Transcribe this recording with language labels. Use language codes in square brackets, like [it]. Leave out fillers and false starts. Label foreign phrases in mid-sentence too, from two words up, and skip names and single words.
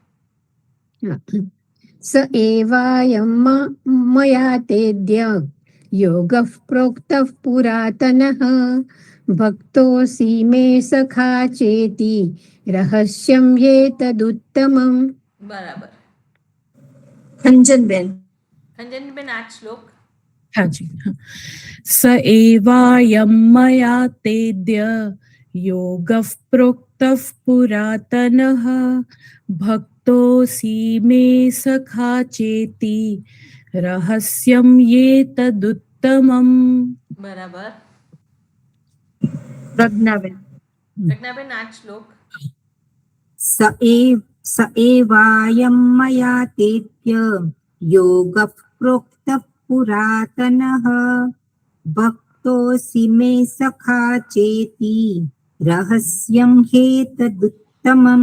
[sa] स एवायम् मया तेऽद्य योग प्रोक्त पुरातनः भक्तोऽसि मे सखा चेति रहस्यम् एतदुत्तमम्. [gu] બરાબર. અંજનબેન. અંજનબેન આ જ શ્લોક. [hi] हाँ जी हाँ [sa] स एवायं मया तेद्य योगः प्रोक्तः पुरातनः भक्तोऽसि मे सखा चेति रहस्यं ये तदुत्तमम्. [gu] બરાબર. પ્રજ્ઞાબેન. પ્રજ્ઞાબેન આ જ શ્લોક. [sa] स एवायम् मया तेत्य योग प्रोक्त पुरातनः भक्तोऽसि मे सखा चेति रहस्यम् हेतदुत्तमम्.